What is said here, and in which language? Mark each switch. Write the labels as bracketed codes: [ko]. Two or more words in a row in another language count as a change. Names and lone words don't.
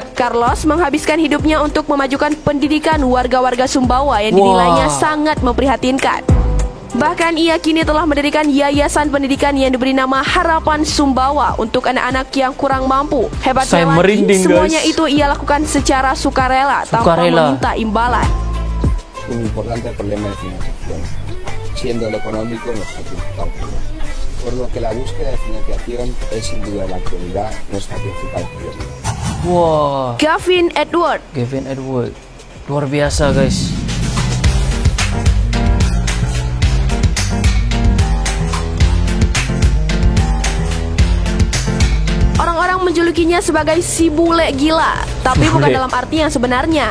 [id] Carlos menghabiskan hidupnya untuk memajukan pendidikan warga-warga Sumbawa yang dinilainya sangat memprihatinkan. Bahkan ia kini telah mendirikan yayasan pendidikan yang diberi nama Harapan Sumbawa untuk anak-anak yang kurang mampu. Hebatnya lagi, semuanya itu ia lakukan secara sukarela tanpa meminta imbalan. [es] Un importante problema de financiación, siendo lo económico nuestro principal problema. Por lo que la búsqueda de financiación es sin duda en la actualidad nuestra principal prioridad. [id] Wah. Gavin Edward. Luar biasa, guys. Orang-orang menjulukinya sebagai si bule gila, tapi bukan dalam arti yang sebenarnya.